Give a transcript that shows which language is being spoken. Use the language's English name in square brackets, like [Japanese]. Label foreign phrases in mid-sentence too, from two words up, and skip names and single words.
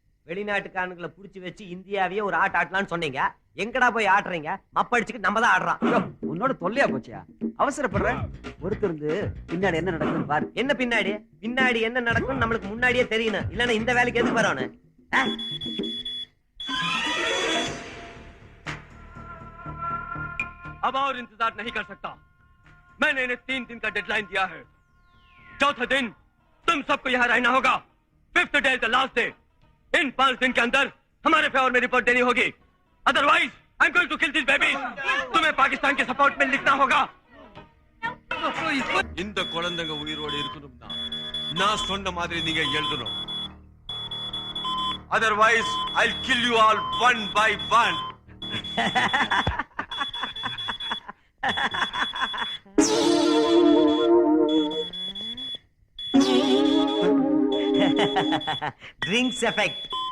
[Tamil] வெளிநாட்டுக்காரங்களை புடிச்சு வச்சு இந்தியாவையே ஒரு ஆட்டலாம்னு சொன்னீங்க. எங்கடா போய் ஆட்டுறீங்க? மப்படிச்சுக்கு நம்ம தான் ஆடுறான். உன்னோட தொல்லையா போச்சியா? அவசரப்படுற. ஒருத்தருந்து பின்னாடி என்ன நடக்குதுன்னு பாரு. என்ன பின்னாடி பின்னாடி என்ன நடக்கும் நம்மளுக்கு முன்னாடியே தெரியணும். இல்லன்னா இந்த வேலைக்கு எதுக்கு வரணும்? [Hindi] अब और इंतजार नहीं कर सकता। मैंने इन्हें 3 दिन का डेडलाइन दिया है। चौथा दिन तुम सबको यहाँ रहना होगा। [English] 5th day the last day. [Hindi] इन 5 दिन के अंदर हमारे फेवर में रिपोर्ट देनी होगी। [English] otherwise I am going to kill this baby. [Hindi] तुम्हें पाकिस्तान के सपोर्ट में लिखना होगा। [Tamil] இந்த குழந்தைங்க உயிரோடு இருக்கணும்னா நான் சொன்ன மாதிரி நீங்க எழுதணும். [English] otherwise I will kill you all one by one. drinks effect.